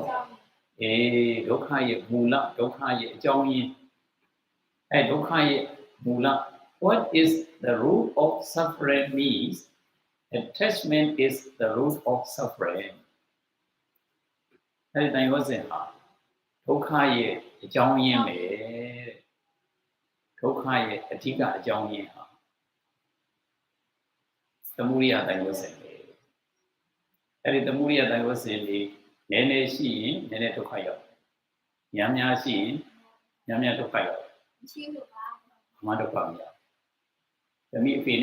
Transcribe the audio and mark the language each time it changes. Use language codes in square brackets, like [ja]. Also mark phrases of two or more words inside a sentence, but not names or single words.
[pi] Dokhaye Mula, Dokhaye Jomian. Dokhaye Mula. [en] What is the root of suffering means? Attachment is the root of suffering. Everything was in her. [my] ဒုက္ခရဲ့အကြောင်းရင်းပဲဒုက္ခရဲ့အဓိကအကြောင်းရင်းဟာသမုဒိယတန်ရုပ်စဉ်ပဲအဲ့ဒီသမုဒိယတန်ရုပ်စဉ်လေးနည်းနည်းရှိရင်နည်းနည်းဒုက္ခရောက်များများရှိရင်များများဒုက္ခရောက်ဘာမှဒုက္ခမရောက်သမီးအဖေ